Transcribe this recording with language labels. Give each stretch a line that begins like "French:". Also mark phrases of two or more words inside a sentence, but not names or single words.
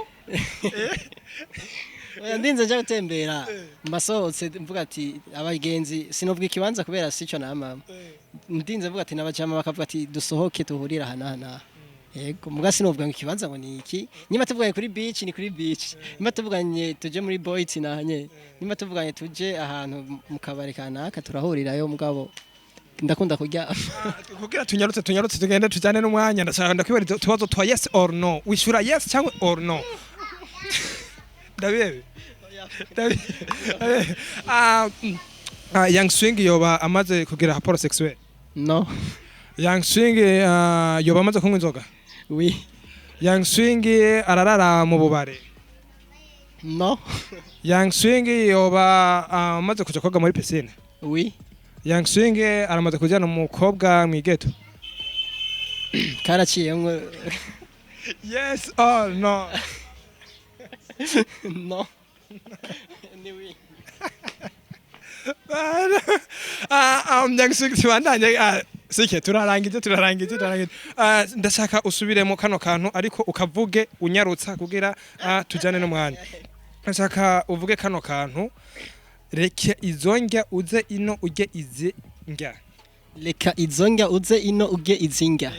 Rundi: Oya ndinze nje gutembera mbasohotse mvuga ati abagenzi sinovuga ikibanza kubera sico na mama ndinze mvuga ati nabajama bakavuga ati dusohoke tuhurira hana yego muga sinovuga ikibanza ngo ni iki nyima tuvuganye kuri beach ni kuri beach nyima tuvuganye tuje muri boyiti nanye nyima tuvuganye tuje ahantu mu kabari kanaka turahurirayo mugabo ndakunda kurya kugira tunyarutse tugende tujane n'umwanya ndakwibariza tubazo twa
English: yes or no
Rundi: wishura yes cyangwa
English: or no.
Rundi: David Young Swing yoba amaze kugira
French: rapport sexuel?
Rundi: No. Young Swing yoba amaze kunywa inzoga? Oui. Young Swing ararara mu bubare? No. Young Swing yoba amaze kuja koga muri piscine? Oui. Young Swing aramaze kujana umukobwa mu geto? Karaciyemwe.
English: Yes or no? No. Anyway.
Rundi: Young Swing tubandanye sike turarangije ndashaka usubiremo kano kantu ariko ukavuge unyarutsa kugira tujane n'umwanya. Ndashaka uvuge kano kantu reka izongya uze ino ujye izingya. Reka izongya uze ino ujye izingya.